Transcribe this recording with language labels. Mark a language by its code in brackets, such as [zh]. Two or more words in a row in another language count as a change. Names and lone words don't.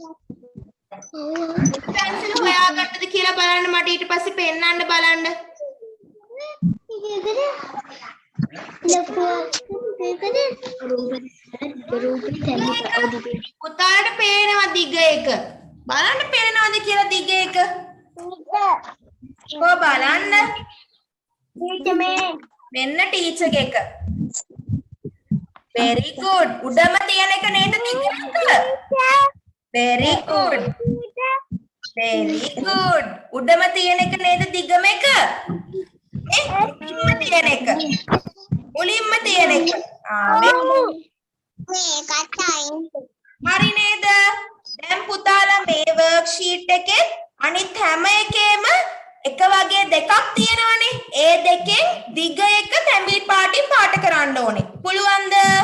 [si] pencil හොයාගන්නද කියලා බලන්න මට ඊට පස්සේ පෙන්නන්න බලන්න පුතාට පේනවා දිග එක බලන්න පේනවද කියලා දිග එක කො බලන්න මෙන්න ටීචර් එක [en] very good [si] උඩම තියෙන එක නේද දිග එක [en] very good [si] උඩම තියෙන එක නේද දිගම එක මුලින්ම තියෙන එක හරි නේද දැන් පුතාලා මේ worksheet එකේ අනිත් හැම එකේම එක වගේ දෙකක් තියෙනවනේ ඒ දෙකෙන් දිග එක තැඹිලි පාටින් පාට කරන්න ඕනේ පුළුවන්ද